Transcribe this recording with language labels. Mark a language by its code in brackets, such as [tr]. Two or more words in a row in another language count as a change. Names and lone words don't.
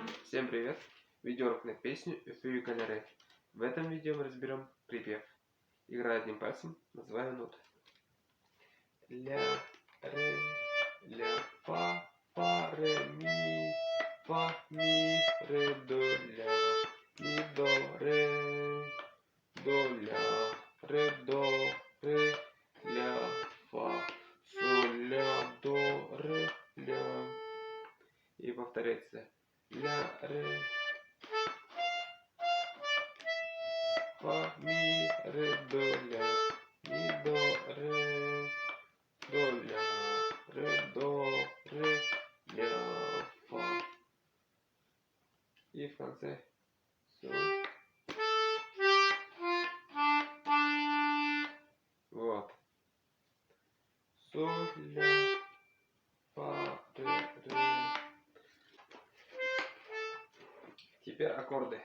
[ru] Всем привет! Видеоурок на песню «Эфюи Канаре». В этом видео мы разберем припев. Играя одним пальцем, называем ноты. Ля, ре, ля, фа, ре, ми, ре, до, ля, ми, до, ля, ре, ля, фа, соль, ля, до, ля. И повторяется. Ля, ре, фа, ми, ре, до, ля, ми, до, ля, ля, фа. И в конце соль. Вот. Соль, ля, фа, ре. Теперь аккорды.